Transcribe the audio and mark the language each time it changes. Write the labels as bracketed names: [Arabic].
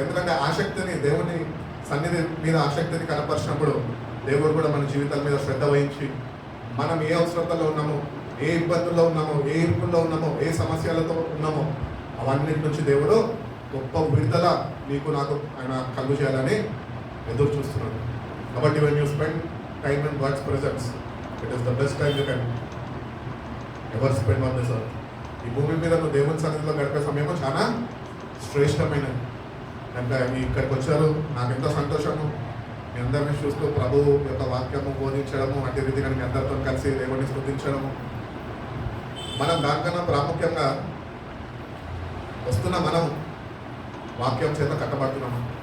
[Telugu] ఎందుకంటే ఆసక్తిని, దేవుని సన్నిధి మీద ఆసక్తిని కనపరిచినప్పుడు దేవుడు కూడా మన జీవితాల మీద శ్రద్ధ వహించి మనం ఏ అవసరతలో ఉన్నామో, ఏ ఇబ్బందుల్లో ఉన్నామో, ఏ ఇరుకుల్లో ఉన్నామో, ఏ సమస్యలతో ఉన్నామో అవన్నిటి నుంచి దేవుడు గొప్ప విడుదల నీకు నాకు ఆయన కలుగు చేయాలని ఎదురు చూస్తున్నాడు. [English] కాబట్టి when you spend time in God's presence, it is the best time you can ever spend on this earth. [Telugu] ఈ భూమి మీద నువ్వు దేవుని సన్నిధిలో గడిపే సమయము చాలా శ్రేష్టమైనది. కనుక ఇక్కడికి వచ్చారు, నాకు ఎంతో సంతోషము. మీ అందరినీ చూస్తూ ప్రభు యొక్క వాక్యము బోధించడము, అట్టి రీతిగా మీ అందరితో కలిసి దేవుడిని స్తుతించడము. మనం దానికన్నా ప్రాముఖ్యంగా వస్తున్న మనం వాక్యం చేత కట్టబడుతున్నాము.